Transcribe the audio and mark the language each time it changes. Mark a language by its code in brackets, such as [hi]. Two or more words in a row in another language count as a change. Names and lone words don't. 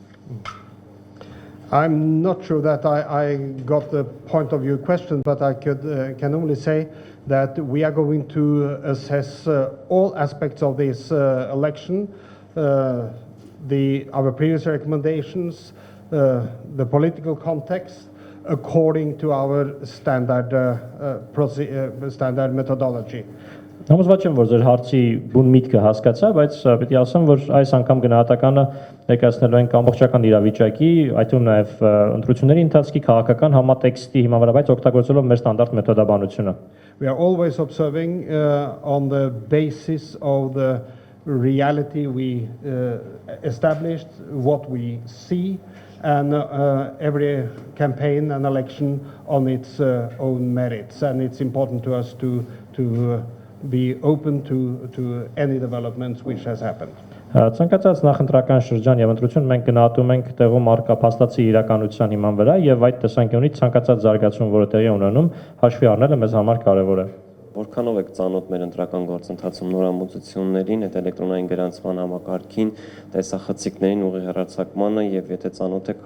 [en] I'm not sure that I got the point of view question, but I can only say that we are going to assess all aspects of this election, our previous recommendations, the political context, according to our standard methodology. [hy] Համոզված եմ, որ ձեր հարցի բուն միտքը հասկացա, բայց պետք է ասեմ, որ այս անգամ գնահատականը ներկայացնելու ենք ամբողջական իրավիճակի, այդում նաև ընտրությունների ընթացքի քաղաքական համատեքստի հիման վրա, բայց օգտագործելով մեր ստանդարտ մեթոդաբանությունը։ [en] We are always observing on the basis of the reality we established, what we see, and every campaign and election on its own merits. And it's important to us to be open to any developments which has happened. [hy] Ցանկացած նախընտրական շրջան եւ ընտրություն մենք գնահատում ենք տեղում առկա փաստացի իրականության հիման վրա եւ այդ տեսանկյունից ցանկացած զարգացում, որը տեղի ունենում, հաշվի առնելը մեզ համար կարեւոր է։ Որքանով եք ծանոթ մեր ընտրական գործընթացում նորամուծություններին, այդ էլեկտրոնային գրանցման համակարգին, տեսախցիկներին, ուղի հեռարձակմանը եւ եթե ծանոթ եք,